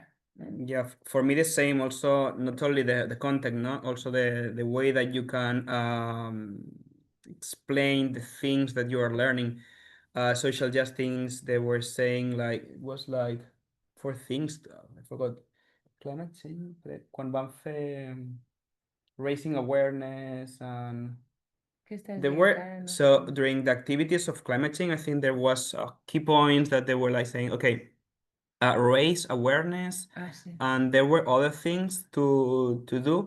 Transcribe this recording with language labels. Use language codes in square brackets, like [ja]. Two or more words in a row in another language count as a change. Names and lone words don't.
[en] yeah, for me the same. Also, not only the content, no, also the way that you can explain the things that you are learning. Social justice, they were saying like it was like four things. I forgot. Climate change. [ca] Quan van fer [en] raising awareness and there were so during the activities of climate change, I think there was key points that they were like saying, okay, raise awareness, and there were other things to do.